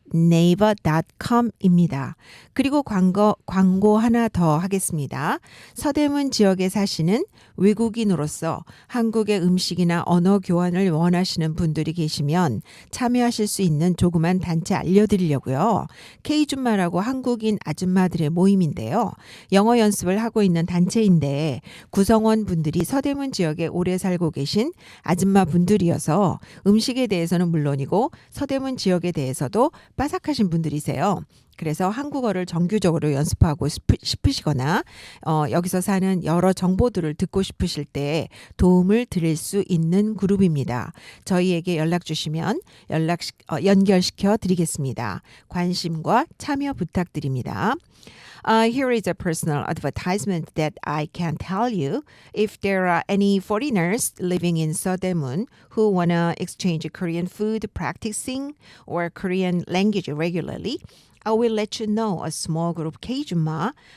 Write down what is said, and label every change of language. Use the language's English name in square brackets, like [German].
[Korean] exchange1-@naver.com입니다. 그리고 광고 하나 더 하겠습니다. 서대문 지역에 사시는 외국인으로서 한국의 음식이나 언어 교환을 원하시는 분들이 계시면 참여하실 수 있는 조그만 단체 알려드리려고요. K줌마라고 한국인 아줌마들의 모임인데요. 영어 연습을 하고 있는 단체인데 구성원 분들이 서대문 지역에 오래 살고 계신 아줌마 분들이어서 음식에 대해서는 물론이고 서대문 지역에 대해서도 빠삭하신 분들이세요. 그래서 한국어를 정규적으로 연습하고 싶으시거나 여기서 사는 여러 정보들을 듣고 싶으실 때 도움을 드릴 수 있는 그룹입니다. 저희에게 연락 주시면 연결시켜 드리겠습니다. 관심과 참여 부탁드립니다. [English] Here is a personal advertisement that I can tell you. If there are any foreigners living in Seodaemun who want to exchange Korean food practicing or Korean language regularly, I will let you know a small group Kjuma.